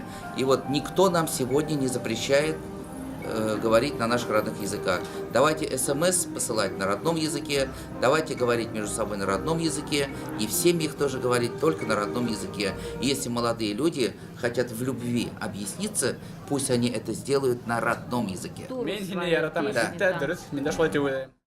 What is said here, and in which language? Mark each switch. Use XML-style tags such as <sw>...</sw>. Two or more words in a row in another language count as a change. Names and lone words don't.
<ru>И вот никто нам сегодня не запрещает говорить на наших родных языках. Давайте СМС посылать на родном языке, давайте говорить между собой на родном языке, и в семьях тоже говорить только на родном языке. И если молодые люди хотят в любви объясниться, пусть они это сделают на родном языке.</ru> <kk>Мен сені яратамын. Дұрыс, мен де солай деп ойлаймын.</kk>